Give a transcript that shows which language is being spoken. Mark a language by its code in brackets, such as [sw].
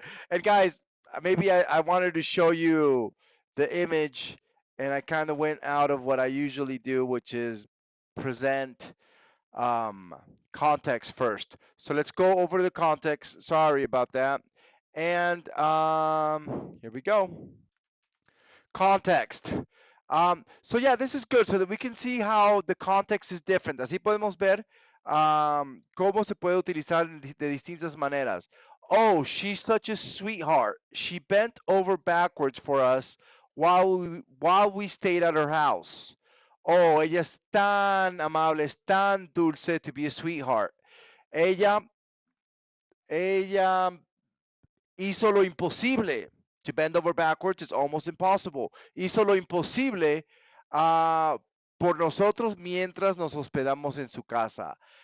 [en] And guys, maybe I wanted to show you the image, and I kind of went out of what I usually do, which is present um, context first. So let's go over the context. Sorry about that. And here we go. Context. So yeah, this is good so that we can see how the context is different. [es] Así podemos ver cómo se puede utilizar de distintas maneras. [en] Oh, she's such a sweetheart. She bent over backwards for us while we stayed at her house. [es] Oh, ella es tan amable, es tan dulce [en] to be a sweetheart. [es] Ella, ella hizo lo imposible. [en] To bend over backwards is almost impossible. [es] Hizo lo imposible por nosotros mientras nos hospedamos en su casa.